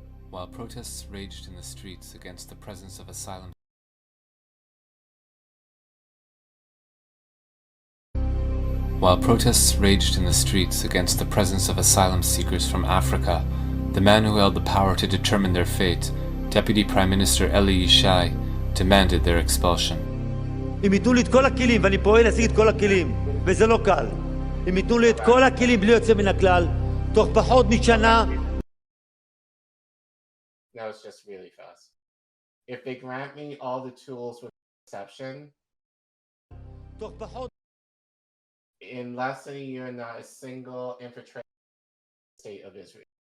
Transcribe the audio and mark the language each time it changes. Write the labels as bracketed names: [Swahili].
[English] While protests raged in the streets against the presence of asylum seekers from Africa, the man who held the power to determine their fate, Deputy Prime Minister Eli Yishai, demanded their expulsion. [Hebrew] אם ייתנו לי את כל הכלים, ואני פועל להשיג את כל הכלים, וזה לא קל. אם ייתנו לי את כל הכלים בלי יוצא מן הכלל, תוך פחות משנה... [English] No, it's just really fast. If they grant me all the tools with exception, in less than a year, not a single infiltrated state of Israel.